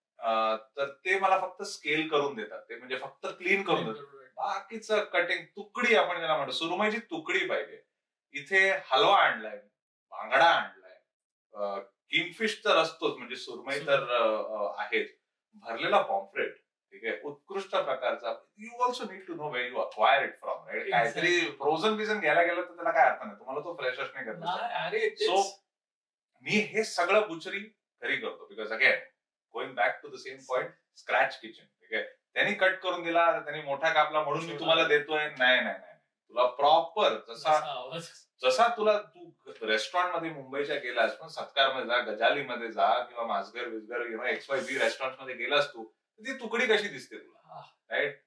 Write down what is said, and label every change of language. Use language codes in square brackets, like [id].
[mr] तर ते मला फक्त स्केल करून देतात, ते म्हणजे फक्त क्लीन करून देतात. बाकीचं कटिंग, तुकडी आपण ज्याला म्हणतो, सुरमईची तुकडी पाहिजे. इथे हलवा आणलाय, बांगडा आणलाय, किंगफिश तर असतोच, म्हणजे सुरमई तर आहेच, भरलेला पॉम्फ्रेट, ठीक आहे, उत्कृष्ट प्रकारचा. [en] You also need to know where you acquire it from, right. [mr] काहीतरी फ्रोझन बिझन घ्यायला गेलं तर त्याला काय अर्थ नाही, तुम्हाला तो फ्रेश असणे गरजेचं. सो मी हे सगळं बुचरी घरी करतो, [en] because again going back to the same point, scratch kitchen, [mr] ठीक आहे. त्यांनी कट करून दिला, त्यांनी मोठा कापला म्हणून मी तुम्हाला देतोय, नाही नाही नाही, तुला प्रॉपर जसा तुला, तू रेस्टॉरंट मध्ये मुंबईच्या गेलास, पण सत्कारमध्ये जा, गजालीमध्ये जा, किंवा माझघर विजगर XYZ रेस्टॉरंट मध्ये गेलास तू, ती तुकडी कशी दिसते तुला, राईट.